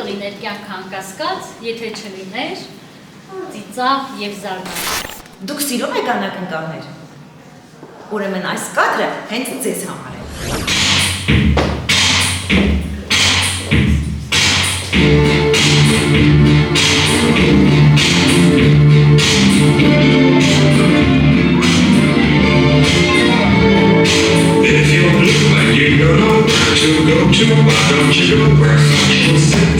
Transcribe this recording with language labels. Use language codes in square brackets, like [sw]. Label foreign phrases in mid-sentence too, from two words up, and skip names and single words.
[hy] մեր կյանքը անկասկած, եթե չլիներ ծիծաղ եւ զարմանք։ Դուք սիրում եք անակնկալներ։ Ուրեմն այս կադրը հենց ձեզ համար է։ [en] If you're blue and you don't know where to go to, why don't you go where fashion sits?